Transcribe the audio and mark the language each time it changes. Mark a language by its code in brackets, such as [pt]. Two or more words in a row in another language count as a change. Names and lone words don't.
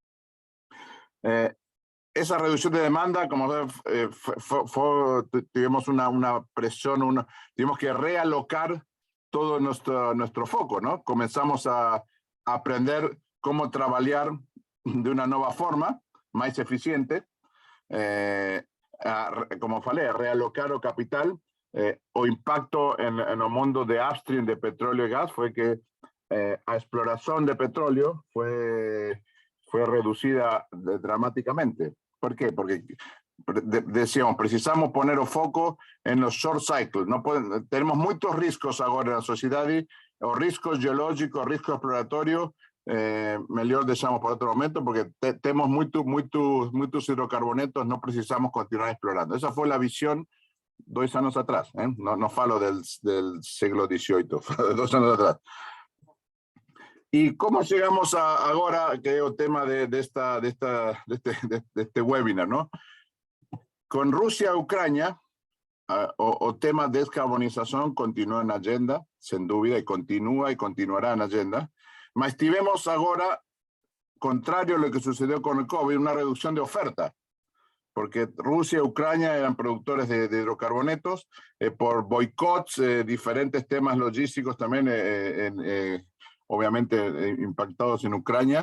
[es] Esa reducción de demanda, como tuvimos una presión, tuvimos que realocar todo nuestro foco, ¿no? Comenzamos a aprender cómo trabajar de una nueva forma, más eficiente, [pt] como falei, realocar o capital. O impacto [es] en el mundo de upstream de petróleo y gas fue que la exploración de petróleo fue reducida dramáticamente. ¿Por qué? Porque decíamos, precisamos poner el foco en los [en] short cycles. [es] Tenemos muchos riesgos ahora en la sociedad, o riesgos geológicos, riesgos exploratorios, mejor dejamos para otro momento, porque tenemos muchos hidrocarbonetos, no precisamos continuar explorando. Esa fue la visión 2 años atrás, no falo del siglo XVIII, 2 años atrás. ¿Y cómo llegamos ahora, que es el tema de este webinar, ¿no? Con Rusia y Ucrania, el tema de descarbonización continúa en agenda, sin duda, y continuará en agenda. [pt] Mas tivemos [es] ahora, contrario a lo que sucedió con el COVID, una reducción de oferta, porque Rusia y Ucrania eran productores de hidrocarbonetos, por boicots, diferentes temas logísticos también, obviamente impactados en Ucrania.